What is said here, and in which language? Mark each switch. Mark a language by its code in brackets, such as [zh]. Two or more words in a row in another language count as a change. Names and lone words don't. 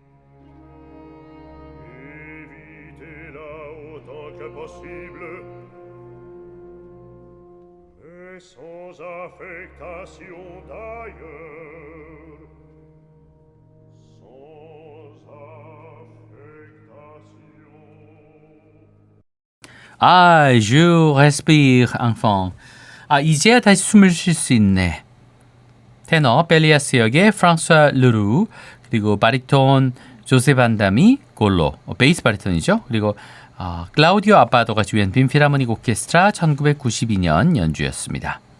[fr] Évitez-la autant que possible, mais sans affectation d'ailleurs. Sans affectation. 아, je respire, enfant. [ko] 아, 이제야 다시 숨을 쉴 수 있네. 테너 벨리아스 역의 프랑스와 르루, 그리고 바리톤 조세 반다미 골로, 베이스 바리톤이죠. 그리고 클라우디오 아바도가 주연 빈 필하모닉 오케스트라 1992년 연주였습니다.